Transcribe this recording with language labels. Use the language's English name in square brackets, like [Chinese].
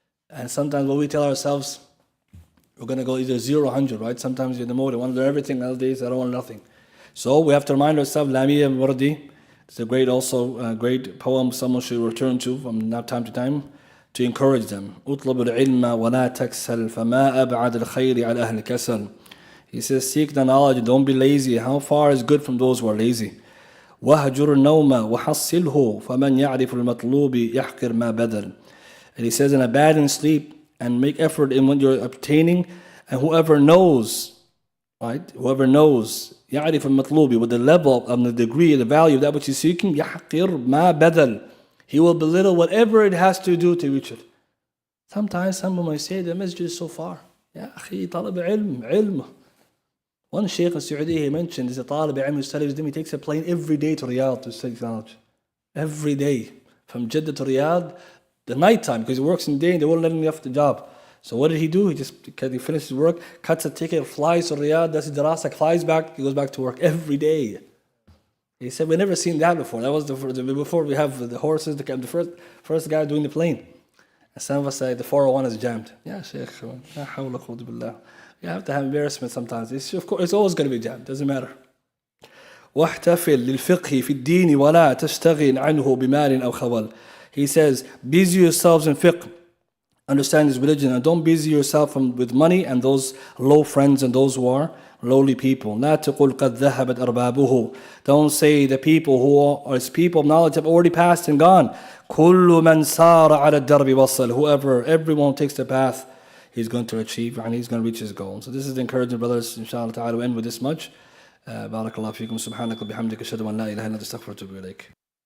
[English] And sometimes when we tell ourselves, we're going to go either 0 or 100, right? Sometimes you're in the mode, I want to learn everything, other days I don't want nothing. So we have to remind ourselves, Lamiyya Wardi, it's a great poem someone should return to from time to time to encourage them. [Arabic] اطلب العلم ولا تكسل فما أبعد الخير على أهل الكسل. [English] He says, seek the knowledge, don't be lazy. How far is good from those who are lazy? [Arabic] وهجر النوم وحصله فمن يعرف المطلوب يحقر ما بدل. [English] And he says, and abandon sleep and make effort in what you're obtaining, and whoever knows, right? Whoever knows, [Arabic] يعرف المطلوب, [English] with the level and the degree, the value of that which he's seeking, [Arabic] يحقر ما بدل. [English] He will belittle whatever it has to do to reach it. Sometimes someone might say, the masjid is so far. [Arabic] يا أخي طلب علم. [English] One Shaykh in Saudi, he mentioned, is a talib ilm who studies with him, he takes a plane every day to Riyadh to study knowledge. Every day. From Jeddah to Riyadh, the night time, because he works in the day and they won't let him off the job. So what did he do? He finishes work, cuts a ticket, flies to Riyadh, does his darasa, flies back, he goes back to work every day. He said, we've never seen that before. That was before we have the horses, the first guy doing the plane. And some of us say the 401 is jammed. Yeah, Shaykh, la hawla quwwata billah. You have to have embarrassment sometimes. Of course, it's always going to be jammed. Doesn't matter. [Arabic] واحتفل للفقه في الدين ولا تشتغل عنه بمال أو خول. [English] He says, busy yourselves in fiqh, understand this religion, and don't busy yourself with money and those low friends and those who are lowly people. [Arabic] لا تقل قد ذهبت أربابه. [English] Don't say the people who are people of knowledge have already passed and gone. [Arabic] كل من سار على الدرب وصل. [English] Everyone takes the path he's going to achieve and he's going to reach his goal. So this is the encouragement, brothers. Inshallah ta'ala, we'll end with this much. [Arabic] بارك الله فيكم. سبحانك وبحمدك أشهد أن لا إله إلا أنت أستغفرك وأتوب إليك.